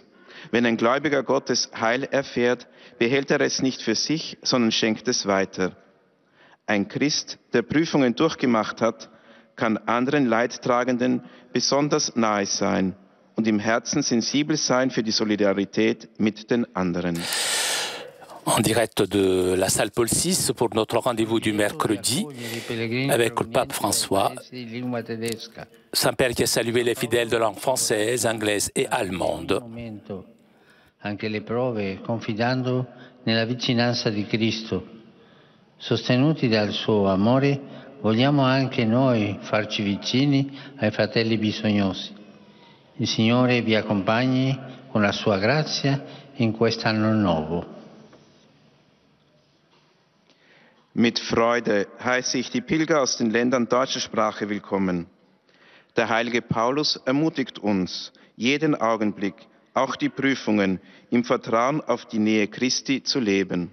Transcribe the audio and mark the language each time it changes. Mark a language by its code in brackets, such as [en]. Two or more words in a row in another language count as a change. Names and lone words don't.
[de] Wenn ein Gläubiger Gottes Heil erfährt, behält er es nicht für sich, sondern schenkt es weiter. Ein Christ, der Prüfungen durchgemacht hat, kann anderen Leidtragenden besonders nahe sein und im Herzen sensibel sein für die Solidarität mit den anderen. [fr] En direct de la salle Paul VI pour notre rendez-vous du mercredi avec le pape François, Saint-Père qui a salué les fidèles de langue française, anglaise et allemande. [it] Anche le prove, confidando nella vicinanza di Cristo. Sostenuti dal suo amore, vogliamo anche noi farci vicini ai fratelli bisognosi. Il Signore vi accompagni con la sua grazia in quest'anno nuovo. [de] Mit Freude heiße ich die Pilger aus den Ländern deutscher Sprache willkommen. Der heilige Paulus ermutigt uns, jeden Augenblick, auch die Prüfungen, im Vertrauen auf die Nähe Christi zu leben.